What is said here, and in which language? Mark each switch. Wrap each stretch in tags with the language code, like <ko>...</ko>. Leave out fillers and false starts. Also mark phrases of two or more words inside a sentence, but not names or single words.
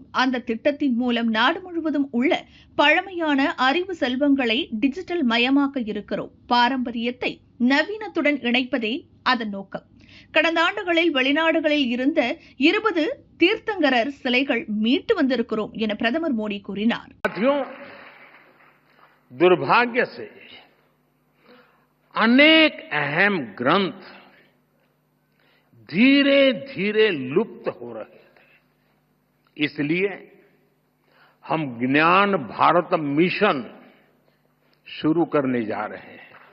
<ta>அந்த திட்டத்தின் மூலம் நாடு முழுவதும் உள்ள பழமையான அறிவு செல்வங்களை டிஜிட்டல் மயமாக்க இருக்கிறோம். பாரம்பரியத்தை நவீனத்துடன் இணைப்பதே அதன் நோக்கம். கடந்த ஆண்டுகளில் வெளிநாடுகளில் இருந்த 20 தீர்த்தங்கரர் சிலைகள் மீட்டு வந்திருக்கிறோம் என பிரதமர் மோடி கூறினார்.</ta> <hi>दुर्भाग्य से अनेक अहम ग्रंथ धीरे धीरे लुप्त हो रहे थे. इसलिए हम ज्ञान भारत मिशन शुरू करने जा रहे हैं.</hi>